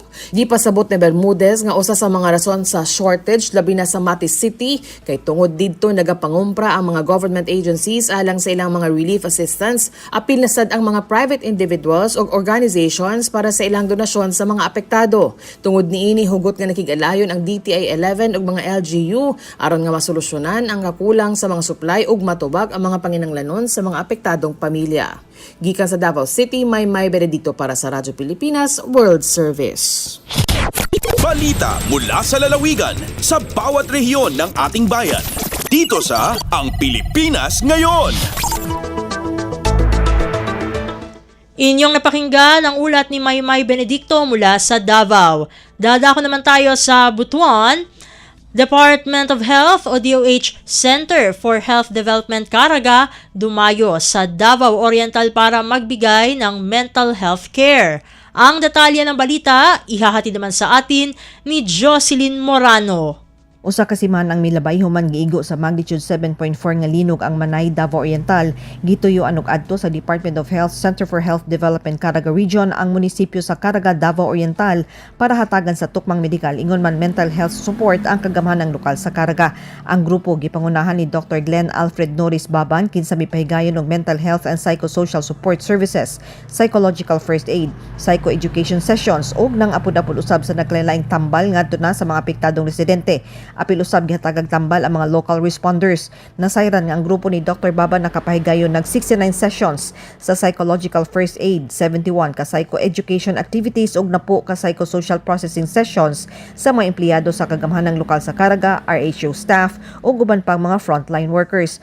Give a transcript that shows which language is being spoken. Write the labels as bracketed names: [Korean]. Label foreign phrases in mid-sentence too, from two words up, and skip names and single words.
[Cebuano] Gipasabot ni Bermudez nga usa sa mga rason sa shortage labi na sa Mati City kay tungod didto nagapangumpra ang mga [English] government agencies [Cebuano] alang sa ilang mga [English] relief assistance, [Cebuano] apil na sad ang mga [English] private individuals [Cebuano] ug organizations para sa ilang donasyon sa mga apektado. Tungod niini hugot nga nakig-alayon ang DTI 11 ug mga LGU aron nga masolusyonan ang kakulang sa mga supply ug matubag ang mga panginahanglanon sa mga apektadong pamilya. Gikan sa Davao City, May Benedicto para sa Radyo Pilipinas World Service. [Filipino] Balita mula sa lalawigan sa bawat rehiyon ng ating bayan. Dito sa Ang Pilipinas Ngayon. Inyong napakinggan ang ulat ni May Benedicto mula sa Davao. Dadako naman tayo sa Butuan. Department of Health o DOH Center for Health Development Caraga dumayo sa Davao Oriental para magbigay ng [English] mental health care. [Filipino] Ang detalye ng balita, ihahatid naman sa atin ni Jocelyn Morano. [Cebuano] Usa ka siman ang milabay human giigo sa magnitude 7.4 nga linog ang Manay, Davao Oriental. Gituyo anok adto sa Department of Health Center for Health Development Caraga Region ang munisipyo sa Caraga, Davao Oriental para hatagan sa tukmang medikal ingon man [English] mental health support [Cebuano] ang kagamhanang lokal sa Caraga. Ang grupo gipangunahan ni Dr. Glenn Alfred Norris Baban kinsa mipahigayon og [English] mental health and psychosocial support services, psychological first aid, psychoeducation sessions [Cebuano] ug nang apod-apod usab sa naglain-laing tambal ngadto na sa mga apektadong residente. Apil usab gihatagag tambal ang mga [English] local responders. [Cebuano] Nasayran nga ang grupo ni Dr. Baba nakapahigayon nag 69 sessions sa [English] psychological first aid, [Cebuano] 71 ka [English] psychoeducation activities [Cebuano] ug 10 ka [English] psychosocial processing sessions [Cebuano] sa mga empleyado sa kagamhanang lokal sa Caraga, [English] RHO staff [Cebuano] ug uban pang mga [English] frontline workers.